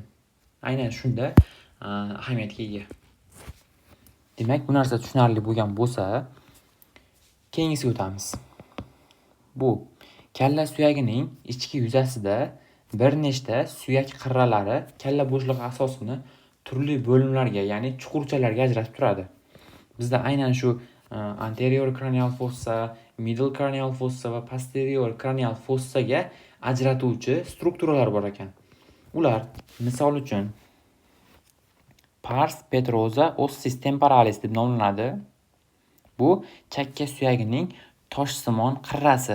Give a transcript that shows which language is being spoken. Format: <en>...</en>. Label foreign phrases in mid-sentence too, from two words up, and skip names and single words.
<uz>Aynan shunda ahamiyatga ega. Demak, bu narsa tushunarli bo'lgan bo'lsa, keyingisiga o'tamiz. Bu kalla suyagining ichki yuzasida bir nechta suyak qirralari kalla bo'shlig'i asosini turli bo'limlarga, ya'ni chuqurchalarga ajratib turadi. Bizda aynan shu</uz> <en>anterior cranial fossa, middle cranial fossa</en> <uz>va</uz> <en>posterior cranial fossaga</en> <uz>ajratuvchi strukturalar bor ekan. Ular misol uchun</uz> <la>pars petrosa ossis temporalis</la> <uz>deb nomlanadi. Bu chakka suyagining toshsimon qirrasi.</uz>